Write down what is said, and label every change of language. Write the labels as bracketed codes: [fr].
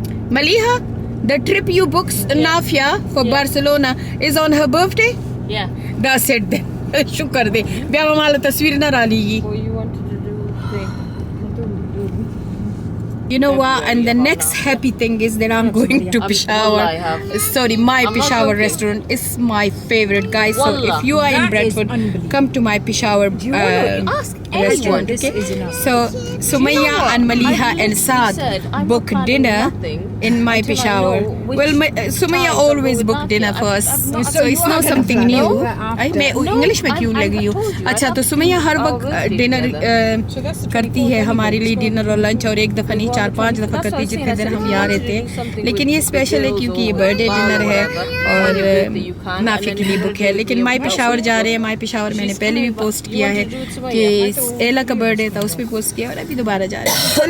[en] Maliha, the trip you booked Nafia for Barcelona is on her birthday? Yeah. That's it then. [pa] शुक्र दे ब्याह वाला तस्वीर ना डाली [en] What you wanted to do thing. You know what? And the next happy thing is that I'm going to Peshawar. Sorry, my Peshawar restaurant is my favorite, guys. So if you are in Bradford, come to my Peshawar restaurant. Okay? So Sumaya and Maliha and Saad book dinner in my Peshawar. Well, Sumaya always book dinner for us, so it's not something new. [hi] मैं English में क्यों लगी हूँ? अच्छा, तो सुमैया हर वक्त dinner करती है हमारे लिए, डिनर और लंच, और एक दफ़ा नहीं 4-5 दफ़ा करती है जितने दिन हम यहाँ रहते हैं। लेकिन ये स्पेशल है क्योंकि ये बर्थडे डिनर है और नाफी के लिए बुक है। लेकिन माई पेशावर जा रहे हैं। माई पेशावर मैंने पहले भी पोस्ट किया है कि एला का बर्थडे था, उस पर पोस्ट किया, और अभी दोबारा जा रहे हैं।